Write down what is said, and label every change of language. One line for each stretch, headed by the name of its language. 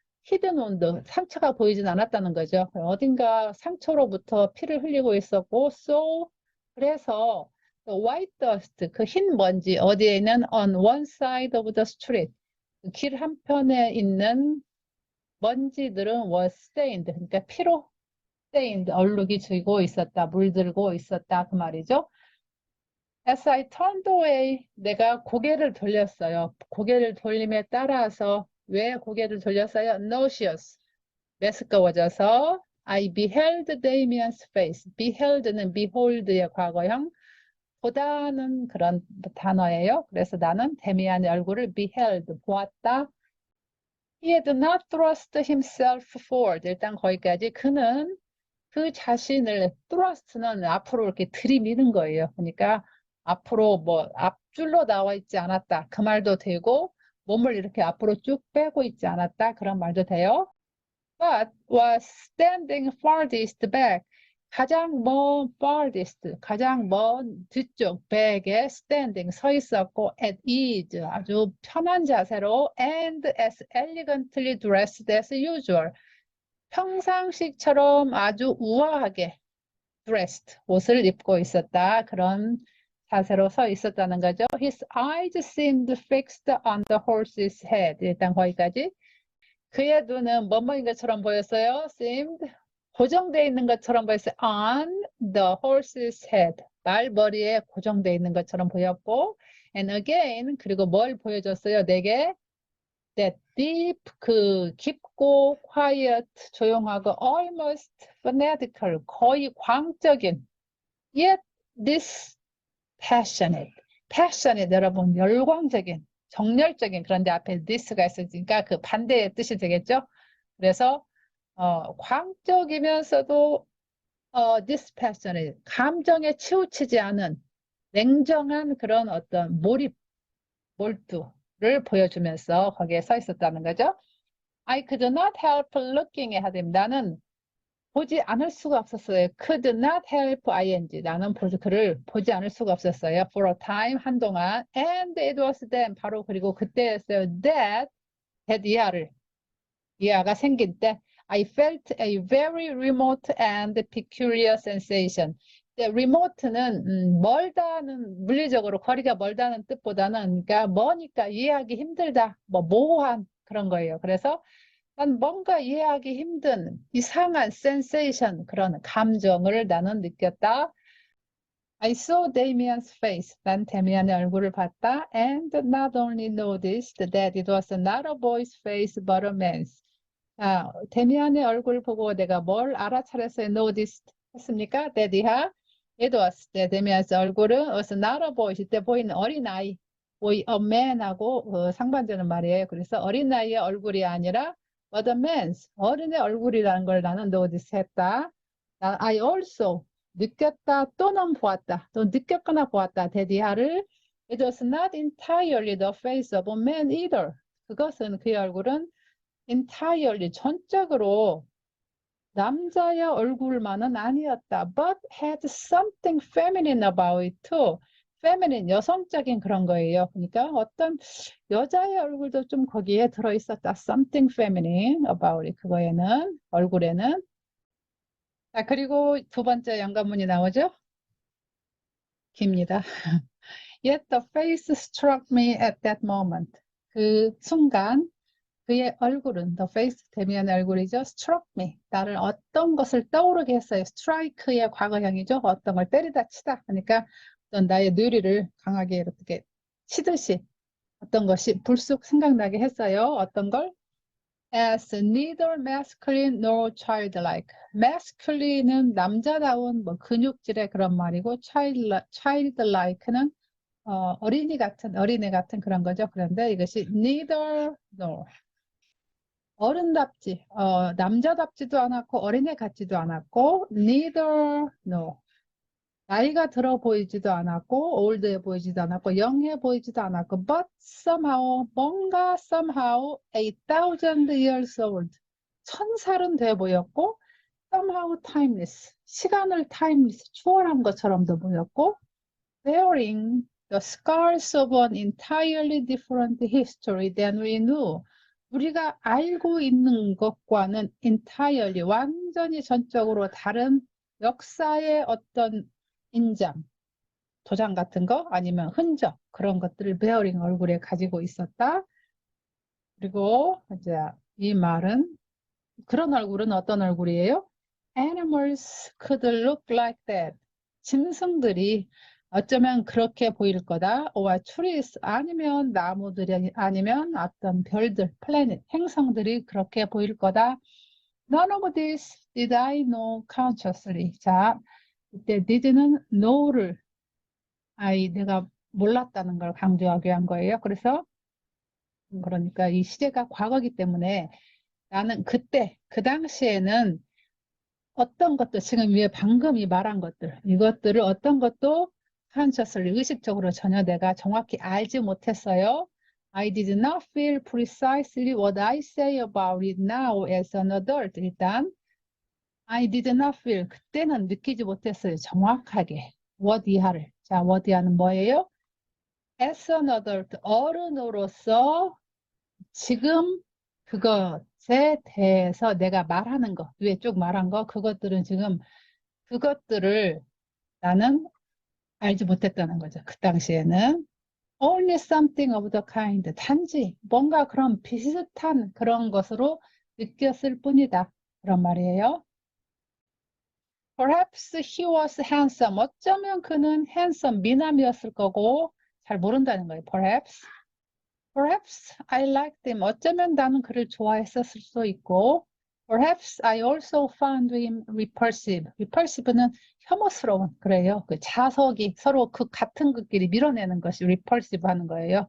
English: hidden wound
Korean: 상처가 보이진 않았다는 거죠. 어딘가 상처로부터 피를 흘리고 있었고 so 그래서
English: the white dust
Korean: 그 흰 먼지 어디에 있는
English: on one side of the street
Korean: 길 한편에 있는 먼지들은
English: was stained
Korean: 그러니까 피로 stained 얼룩이 지고 있었다 물들고 있었다 그 말이죠.
English: As I turned away
Korean: 내가 고개를 돌렸어요. 고개를 돌림에 따라서 왜 고개를 돌렸어요?
English: Nauseous
Korean: 메스꺼워져서
English: I beheld Damien's face.
Korean: beheld는 behold의 과거형 보다는 그런 단어예요. 그래서 나는 데미안의 얼굴을 beheld 보았다.
English: He had not thrust himself forward.
Korean: 일단 거기까지 그는 그 자신을 thrust는 앞으로 이렇게 들이미는 거예요. 그러니까 앞으로 뭐 앞줄로 나와 있지 않았다. 그 말도 되고 몸을 이렇게 앞으로 쭉 빼고 있지 않았다. 그런 말도 돼요.
English: But was standing farthest back.
Korean: 가장 먼
English: farthest,
Korean: 가장 먼 뒤쪽
English: back에 standing
Korean: 서 있었고
English: at ease
Korean: 아주 편한 자세로
English: and as elegantly dressed as usual.
Korean: 평상시처럼 아주 우아하게 dressed, 옷을 입고 있었다. 그런 자세로 서 있었다는 거죠.
English: His eyes seemed fixed on the horse's head.
Korean: 일단 거기까지. 그의 눈은 뭐뭐인 것처럼 보였어요. seemed 고정되어 있는 것처럼 보였어요.
English: on the horse's head.
Korean: 말 머리에 고정되어 있는 것처럼 보였고
English: and again
Korean: 그리고 뭘 보여줬어요? 내게
English: that deep
Korean: 그 깊고 quiet 조용하고
English: almost fanatical
Korean: 거의 광적인
English: yet this passionate
Korean: 여러분 열광적인 정열적인 그런데 앞에 this가 있으니까 그 반대의 뜻이 되겠죠. 그래서 광적이면서도 dispassionate, 감정에 치우치지 않은 냉정한 그런 어떤 몰두를 보여주면서 거기에 서 있었다는 거죠.
English: I could not help looking at him.
Korean: 나는 보지 않을 수가 없었어요.
English: Could not help ing.
Korean: 나는 그를 보지 않을 수가 없었어요.
English: For a time,
Korean: 한동안.
English: And it was then,
Korean: 바로 그리고 그때였어요.
English: That
Korean: 이하가 생길 때
English: I felt a very remote and peculiar sensation.
Korean: remote는 멀다는 물리적으로 거리가 멀다는 뜻보다는 그러니까 머니까 이해하기 힘들다, 뭐 모호한 그런 거예요. 그래서 난 뭔가 이해하기 힘든 이상한 sensation, 그런 감정을 나는 느꼈다.
English: I saw Damian's face.
Korean: 난 데미안의 얼굴을 봤다.
English: And not only noticed that it was not a boy's face but a man's.
Korean: 데미안의 얼굴 보고 내가 뭘 알아차렸어요? noticed 했습니까?
English: that it was,
Korean: 데미안의 얼굴은
English: was not a boy.
Korean: 이때 보이는 어린아이. boy, a man하고 상반되는 말이에요. 그래서 어린아이의 얼굴이 아니라
English: but a man's,
Korean: 어른의 얼굴이라는 걸 나는 notice 했다.
English: I also
Korean: 느꼈다 또는 보았다. 또 느꼈거나 보았다. 데디하를
English: It was not entirely the face of a man either.
Korean: 그것은 그의 얼굴은 entirely 전적으로 남자의 얼굴만은 아니었다.
English: But had something feminine about it too.
Korean: feminine, 여성적인 그런 거예요. 그러니까 어떤 여자의 얼굴도 좀 거기에 들어있었다.
English: something feminine about it.
Korean: 그거에는, 얼굴에는. 자, 그리고 두 번째 연관문이 나오죠? 깁니다.
English: Yet the face struck me at that moment.
Korean: 그 순간 그의 얼굴은,
English: the face,
Korean: 데미안의 얼굴이죠.
English: struck me.
Korean: 나를 어떤 것을 떠오르게 했어요. strike의 과거형이죠. 어떤 걸 때리다 치다. 그러니까 어떤 나의 뇌리를 강하게 이렇게 치듯이 어떤 것이 불쑥 생각나게 했어요. 어떤 걸?
English: As neither masculine nor childlike.
Korean: masculine은 남자다운 뭐 근육질의 그런 말이고 childlike는 어린이 같은, 어린애 같은 그런 거죠. 그런데 이것이
English: neither nor.
Korean: 어른답지, 남자답지도 않았고 어린애 같지도 않았고 neither nor. 나이가 들어 보이지도 않았고 올드해 보이지도 않았고 영해 보이지도 않았고
English: but somehow,
Korean: 뭔가 somehow
English: 8,000 years old.
Korean: 1000살은 돼 보였고
English: somehow timeless.
Korean: 시간을
English: timeless,
Korean: 추월한 것처럼도 보였고
English: bearing the scars of an entirely different history than we knew.
Korean: 우리가 알고 있는 것과는 entirely, 완전히 전적으로 다른 역사의 어떤 인장, 도장 같은 거 아니면 흔적, 그런 것들을 bearing, 얼굴에 가지고 있었다. 그리고 이제 이 말은, 그런 얼굴은 어떤 얼굴이에요?
English: Animals could look like that.
Korean: 짐승들이 어쩌면 그렇게 보일 거다.
English: or trees,
Korean: 아니면 나무들이, 아니면 어떤 별들, planet, 행성들이 그렇게 보일 거다.
English: None of this did I know consciously.
Korean: 자, 이때 did는 know를 내가 몰랐다는 걸 강조하기 위한 거예요. 그래서 그러니까 이 시제가 과거이기 때문에 나는 그때, 그 당시에는 어떤 것도 지금 위에 방금 이 말한 것들, 이것들을 어떤 것도 consciously, 의식적으로 전혀 내가 정확히 알지 못했어요.
English: I did not feel precisely what I say about it now as an adult.
Korean: 일단
English: I did not feel,
Korean: 그때는 느끼지 못했어요. 정확하게. what 이하를. 자, what 이하는 뭐예요?
English: As an adult,
Korean: 어른으로서 지금 그것에 대해서 내가 말하는 거, 위에 쭉 말한 거, 그것들은 지금 그것들을 나는 알지 못했다는 거죠. 그 당시에는.
English: Only something of the kind.
Korean: 단지 뭔가 그런 비슷한 그런 것으로 느꼈을 뿐이다. 그런 말이에요.
English: Perhaps he was handsome.
Korean: 어쩌면 그는 handsome, 미남이었을 거고 잘 모른다는 거예요. Perhaps.
English: Perhaps I liked him.
Korean: 어쩌면 나는 그를 좋아했었을 수도 있고
English: Perhaps I also found him repulsive.
Korean: repulsive는 혐오스러운, 그래요. 그 자석이 서로 그 같은 것끼리 밀어내는 것이 repulsive 하는 거예요.